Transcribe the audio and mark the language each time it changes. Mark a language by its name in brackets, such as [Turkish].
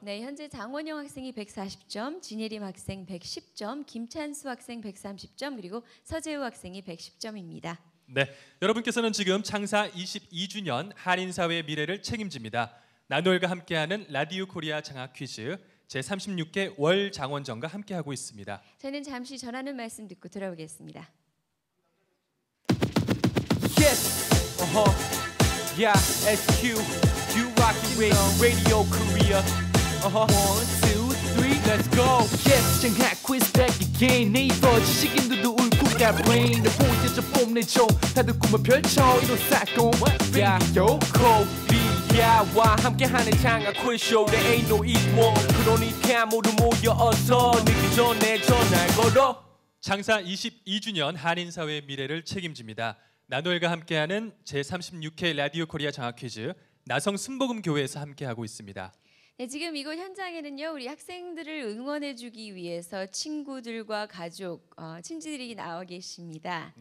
[Korean] 네, 현재 장원영 학생이 140점, 진예림 학생 110점, 김찬수 학생 130점, 그리고 서재우 학생이 110점입니다. 네, 여러분께서는 지금 창사 22주년 한인사회의 미래를 책임집니다. 나노엘과 함께하는 라디오 코리아 장학 퀴즈 제36회 월 장원정과 함께하고 있습니다. 저는 잠시 전하는 말씀 듣고 돌아오겠습니다. [English] Yes, yeah, SQ, you rockin' with Radio Korea. 1, 2, 3, let's go. Yes, 장학 quiz back again. [Korean] 네이버 지식인들도 울고 가 brain. 내 포인트 좀 뽐내줘. 다들 꿈을 펼쳐 이뤄싸고. Radio Korea와 함께하는 장학 quiz show. [English] There ain't no equal. [Korean] 그러니까 모두 모여서 늦기 전에 전화 걸어. 창사 22주년 한인사회의 미래를 책임집니다. 나노엘과 함께하는 제36회 라디오 코리아 장학 퀴즈 나성 순복음교회에서 함께하고 있습니다. 네, 지금 이곳 현장에는요, 우리 학생들을 응원해주기 위해서 친구들과 가족, 친지들이 나와 계십니다.